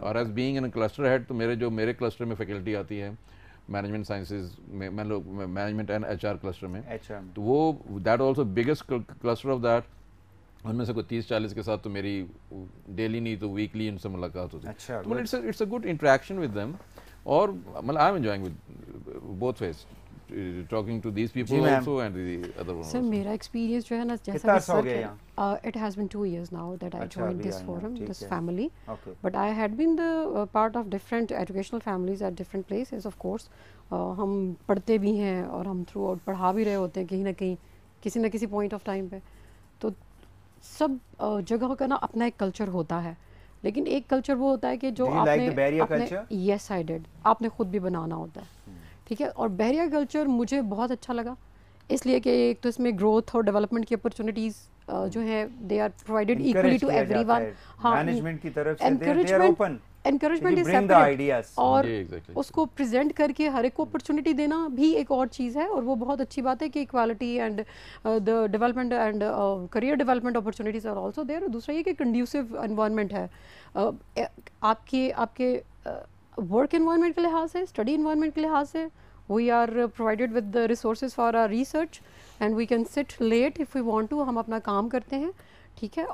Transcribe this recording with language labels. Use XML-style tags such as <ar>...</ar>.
<ur>اور as being in cluster head تو میرے کلسٹر میں فیکلٹی آتی ہے مینجمنٹ سائنسز میں, management and H R cluster میں, تو وہ</ur> <en>That also biggest cluster of that.</en> <ur>ان میں سے کوئی 30-40 کے ساتھ تو میری ڈیلی نہیں تو ویکلی ان سے ملاقات ہوتی ہے.</ur> <en>It's a good interaction with them.</en> <ur>اور مطلب</ur> <en>I am enjoying with both ways talking to these people also and the other one. Sir,</en> <ur>میرا ایکسپیرینس جو ہے نا جیسا کہ سر</ur> <en>it has been 2 years now that I joined this forum, this family. But I had been the part of different educational families at different places of course.</en> <ur>ہم پڑھتے بھی ہیں اور ہم تھرو آؤٹ پڑھا بھی رہے ہوتے ہیں کہیں نہ کہیں کسی نہ کسی پوائنٹ آف ٹائم پہ. تو سب جگہ کا نا اپنا ایک کلچر ہوتا ہے, لیکن ایک کلچر وہ ہوتا ہے کہ جو آپ نے</ur> <en>yes I did</en> <ur>آپ نے خود بھی بنانا ہوتا ہے, ٹھیک ہے. اور بحریہ کلچر مجھے بہت اچھا لگا اس لیے کہ ایک تو اس میں گروتھ اور ڈیولپمنٹ کی اپرچونیٹیز جو ہیں</ur> <en>They are provided equally to every one.</en> <ur>ہاں, مینجمنٹ کی طرف سے</ur> <en>they are open, encouragement is separate,</en> <ur>اور اس کو پریزنٹ کر کے ہر ایک کو اپرچونیٹی دینا بھی ایک اور چیز ہے, اور وہ بہت اچھی بات ہے کہ</ur> <en>Equality and the development and career development opportunities are also there.</en> <ur>دوسرا یہ کہ کنڈیوسو انوائرمنٹ ہے آپ کے ورک انوائرمنٹ کے لحاظ سے, اسٹڈی انوائرمنٹ کے لحاظ سے.</ur> <en>We are provided with the resources for our research and we can sit late if we want to.</en> <ur>ہم اپنا کام کرتے ہیں, ٹھیک ہے.</ur>